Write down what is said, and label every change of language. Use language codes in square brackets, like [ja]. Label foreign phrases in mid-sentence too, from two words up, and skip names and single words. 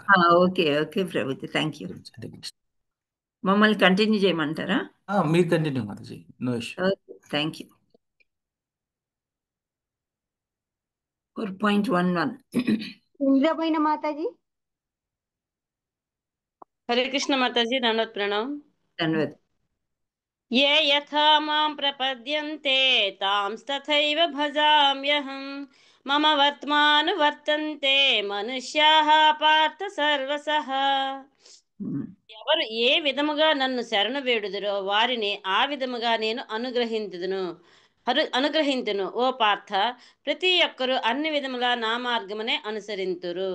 [en] okay okay [te] ప్రభుత్వ, [en] thank you. [te] మమ్మల్ని కంటిన్యూ చేయమంటారా? మీరు కంటిన్యూ మాతాజీ, [en] no issue. thank you. 4.11 [te] ఇంద్రపైన మాతాజీ. హరే కృష్ణ మాతాజీ. దండవత్ ప్రణామం. ధన్యవాద్. [sa] ये यथा मां प्रपद्यन्ते तांस्तथैव भजाम्यहं मम वर्त्मानुवर्तन्ते మనుష్యాః పార్థ సర్వసః. [te] ఎవరు ఏ విధముగా నన్ను శరణు వేడుదురో వారిని ఆ విధముగా నేను అనుగ్రహింతును. ఓ పార్థ, ప్రతి ఒక్కరు అన్ని విధములా నా మార్గమునే అనుసరింతురు.